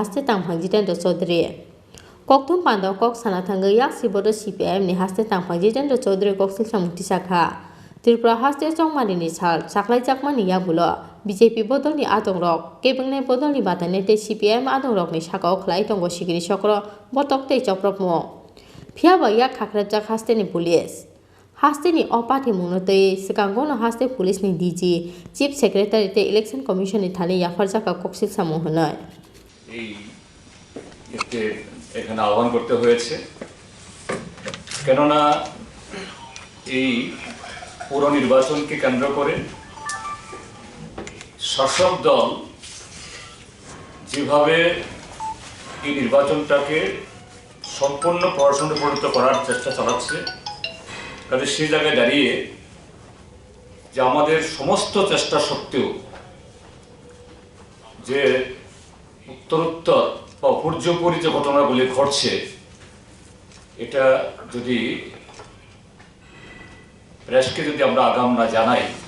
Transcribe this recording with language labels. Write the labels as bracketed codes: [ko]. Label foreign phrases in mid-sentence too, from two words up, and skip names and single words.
[trp] haste tangphang Jitendra Chaudhary koktum panda kok sana thangai yak sibodo CPIM ni haste tangphang Jitendra Chaudhary koksil samuti saka Tripura haste chongmari ni sal saklaijakmani yagulo BJP bodolni adongrok kebengnai bodolni batane te CPIM adongrokni sakao khlai tongo sigiri chokro botok te choprokmo phiaba yak khakrajak hasteni police hasteni opati munotei sikangono haste police ni DG [en] chief secretary [trp] te [en] election commission [trp] ni thani yafarjaka koksil samu honai [bn] এই এতে এখানে আহ্বান করতে হয়েছে কেননা এই পুর নির্বাচনকে কেন্দ্র করে শাসক দল যেভাবে এই নির্বাচনটাকে সম্পূর্ণ প্রশাসনে পরিণত করার চেষ্টা চালাচ্ছে কাজে সেই জায়গায় দাঁড়িয়ে যে আমাদের সমস্ত চেষ্টা সত্ত্বেও যে উত্তরোত্তর বা উপর্যুপরি যে ঘটনাগুলি ঘটছে এটা যদি প্রেসকে যদি আমরা আগাম না জানাই